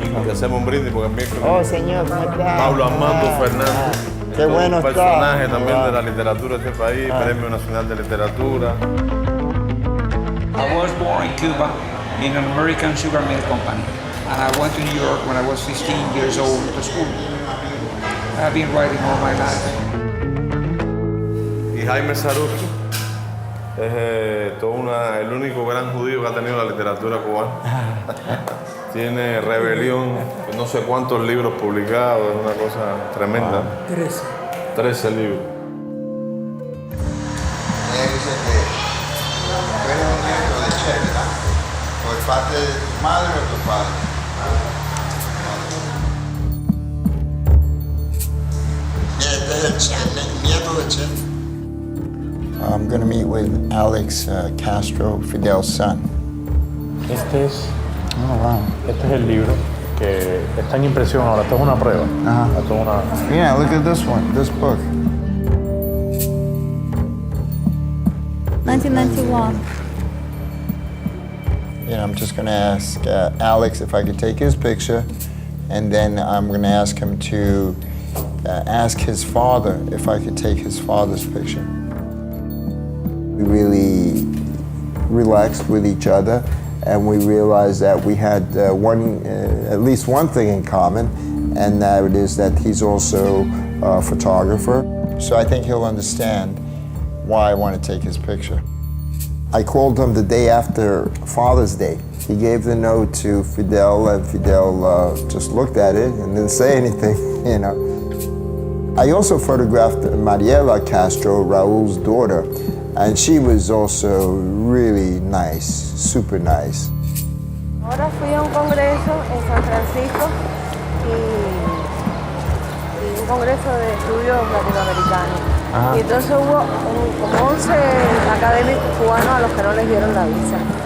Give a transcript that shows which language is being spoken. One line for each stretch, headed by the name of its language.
Spanish: Hacemos un brindis porque es miércoles. Oh, señor, ¿cómo está? Pablo Armando Fernández. Qué bueno un está. personaje también de la literatura de este país, Premio Nacional de Literatura.
English: I was born in Cuba in an American sugar mill company, and I went to New York when I was 15 years old to school. I've been writing all my life.
Spanish: Y Jaime Saruk es el único gran judío que ha tenido la literatura cubana. Tiene Rebelión, no sé cuántos libros publicados, es una cosa tremenda. 13 libros. Ella dice que tú eres un nieto de Che, ¿verdad? ¿Por parte de tu madre o tu padre? Este es el nieto de Che.
English: I'm going to meet with Alex Castro, Fidel's son.
Spanish: Este es el libro que está en impresión ahora. Esto es una prueba. Esto es una...
English: Yeah, look at this one, this book. 1991. I'm just going to ask Alex if I could take his picture and then I'm going to ask him to ask his father if I could take his father's picture. We really relaxed with each other, and we realized that we had at least one thing in common, and that it is that he's also a photographer. So I think he'll understand why I want to take his picture. I called him the day after Father's Day. He gave the note to Fidel, and Fidel just looked at it and didn't say anything, you know. I also photographed Mariela Castro, Raul's daughter, and she was also really nice, super nice.
Spanish: Ahora fui a un congreso en San Francisco y un congreso de estudios latinoamericanos. Ajá. Y entonces hubo como 11 académicos cubanos a los que no les dieron la visa.